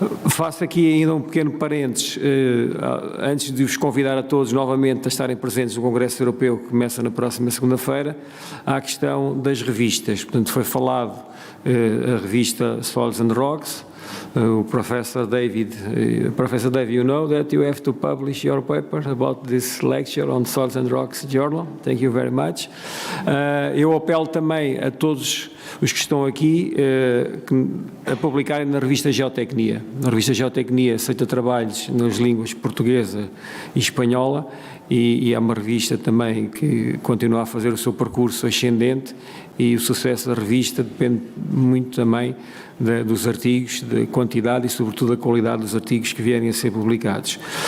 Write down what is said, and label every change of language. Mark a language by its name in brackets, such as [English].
[Portuguese] Faço aqui ainda um pequeno parênteses, antes de vos convidar a todos novamente a estarem presentes no Congresso Europeu, que começa na próxima segunda-feira, à questão das revistas. Portanto, foi falado a revista Soils and Rocks. [English] Professor David, you know that you have to publish your paper about this lecture on Soils and Rocks Journal. Thank you very much. [Portuguese] Eu apelo também a todos os que estão aqui a publicarem na revista Geotecnia. Na revista Geotecnia aceita trabalhos nas línguas portuguesa e espanhola, e é uma revista também que continua a fazer o seu percurso ascendente, e o sucesso da revista depende muito também dos artigos, da quantidade e sobretudo da qualidade dos artigos que vierem a ser publicados.